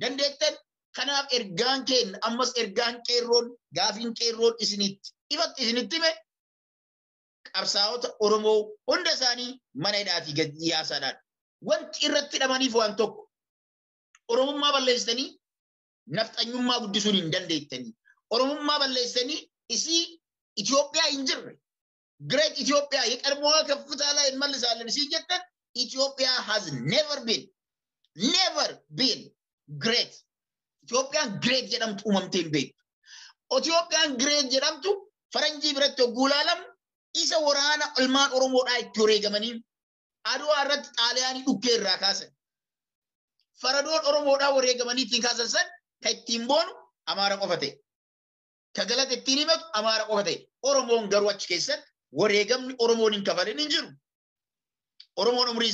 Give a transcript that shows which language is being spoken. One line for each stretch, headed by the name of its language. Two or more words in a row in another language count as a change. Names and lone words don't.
Oromo: dandeettan kanaaf ergaan keenya ammas ergaan qeerroon gaafiin qeerroon isinitti ifatti isinitti hime qabsaa'ota Oromoo hunda isaanii mana hidhaatii gad yaasaadhaan wanti irratti hidhamaniif waan tokko Oromummaa balleessanii nafxanyummaa guddisuun hin dandeettanii Oromummaa balleessanii isii Itoophiyaa hin jirre
English: Great Ethiopia
Amharic: የቀድሞዋ ከፍታ ላይ እንመልሳለን
Oromo: ሲጀተን
English: Ethiopia has never been great
Oromo: Ethiopia great jedhamtu uumamteen beektu Ethiopian great jedhamtu faranjii biratti guulaalam isa waraana ilmaan Oromoodhaa itti wareegamanii Adwaa irratti Xaaliyaanii dhukkee irraa kaasan faradoon Oromoodhaa wareegamanii ittiin kaasan san kan ittiin boonu Amaara qofa ta'e ka galata ittiin himatu Amaara qofa ta'e Oromoon garuu achi keessatti wareegamni Oromoon hin kafalin hin jiru Oromoon umrii